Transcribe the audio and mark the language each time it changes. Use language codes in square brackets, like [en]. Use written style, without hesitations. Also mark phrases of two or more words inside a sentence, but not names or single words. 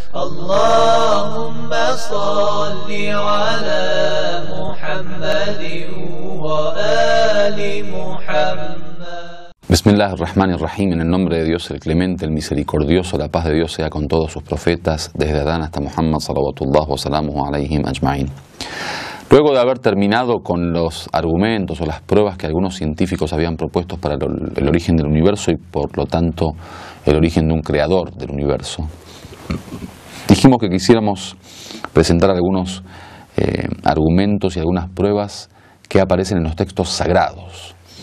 [ar] اللهم صل على محمد وآل محمد. Bismillahirrahmanirrahim, [es] en el nombre de Dios, el clemente, el misericordioso, la paz de Dios sea con todos sus profetas, desde Adán hasta Muhammad [ar] صلوات الله وسلامه عليهم أجمعين. [es] Luego de haber terminado con los argumentos o las pruebas que algunos científicos habían propuesto para el origen del universo y por lo tanto el origen de un creador del universo, dijimos que quisiéramos presentar algunos argumentos y algunas pruebas que aparecen en los textos sagrados.